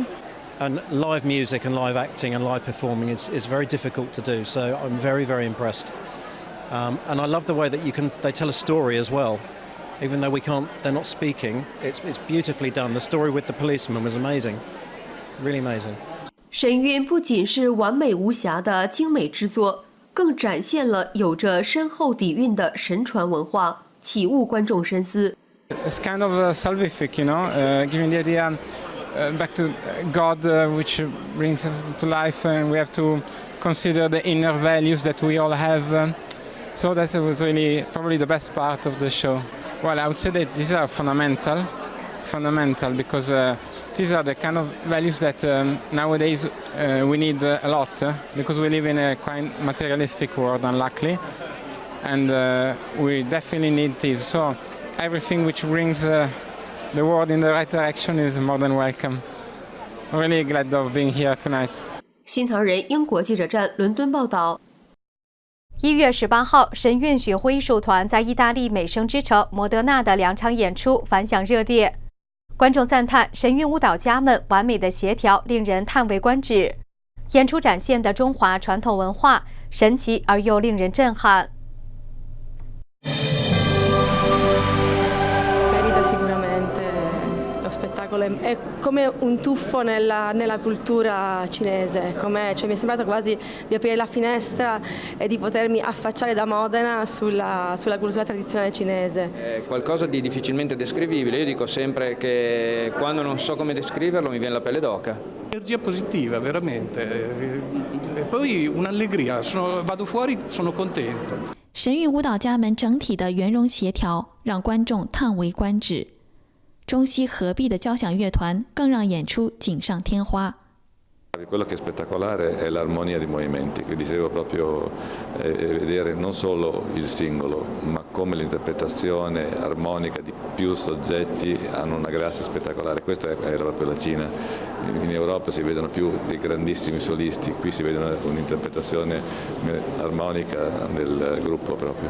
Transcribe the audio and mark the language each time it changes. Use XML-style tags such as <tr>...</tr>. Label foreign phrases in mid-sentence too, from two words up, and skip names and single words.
<en>And live music and live acting and live performing is very difficult to do, so I'm very, very impressed. And I love the way that they tell a story as well. Even though they're not speaking, it's beautifully done. The story with the policeman was amazing, really amazing.</en> <zh>神韵不仅是完美无瑕的精美之作，更展现了有着深厚底蕴的神传文化，启悟观众深思。</zh> <en>It's kind of salvific, giving the idea back to God, which brings us to life, and we have to consider the inner values that we all have. So that was really probably the best part of the show. Well, I would say that these are fundamental because these are the kind of values that nowadays we need a lot because we live in a quite materialistic world, unluckily, and we definitely need this. So everything which brings the world in the right direction is more than welcome. I'm really glad of being here tonight.</en> <zh>新唐人英国记者站伦敦报道。 1月18号，神韵巡回艺术团在意大利美声之城摩德纳的2场演出反响热烈，观众赞叹神韵舞蹈家们完美的协调，令人叹为观止。演出展现的中华传统文化神奇而又令人震撼。</zh> <it>Merita sicuramente lo spettacolo spettacolo, è come un tuffo nella cultura cinese, cioè mi è sembrato quasi di aprire la finestra e di potermi affacciare da Modena sulla cultura tradizionale cinese. È qualcosa di difficilmente descrivibile, io dico sempre che quando non so come descriverlo mi viene la pelle d'oca. Energia positiva, veramente, e poi un'allegria, vado fuori, sono contento.</it> <zh>神韵舞蹈家们整体的圆融协调让观众叹为观止，中西合璧的交响乐团更让演出锦上添花。</zh> <it>Quello che è spettacolare è l'armonia di movimenti, che dicevo proprio vedere non solo il singolo, ma come l'interpretazione armonica di più soggetti hanno una grazia spettacolare. Questa era proprio la Cina. In Europa si vedono più dei grandissimi solisti, qui si vede un'interpretazione armonica del gruppo proprio.</it>